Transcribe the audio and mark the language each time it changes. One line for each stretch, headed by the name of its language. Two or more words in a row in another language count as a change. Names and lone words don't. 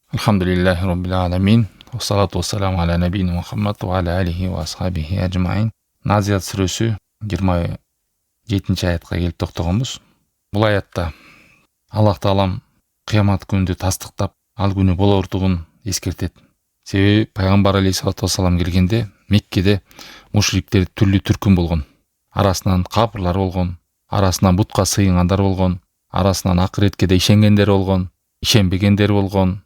Arabic: الحمد لله رب العالمين. والصلاة والسلام على نبينا محمد وعلى آله وأصحابه أجمعين.
Turkish: Naziat suresi 27.
Kyrgyz: ayetке келип токтогонбуз. Бул аятта Аллах Таалам кыямат күнүндө тастыктап, ал күнү болоордугун эскертет. Себеби пайгамбар
Arabic: عليه الصلاة والسلام
Kyrgyz: келгенде Меккеде мушриктер түрлүү түркүм болгон. Арасынан капырлар болгон, арасынан бутка сыйынгандар болгон, арасынан акыретке да ишенгендер болгон, ишенбегендер болгон.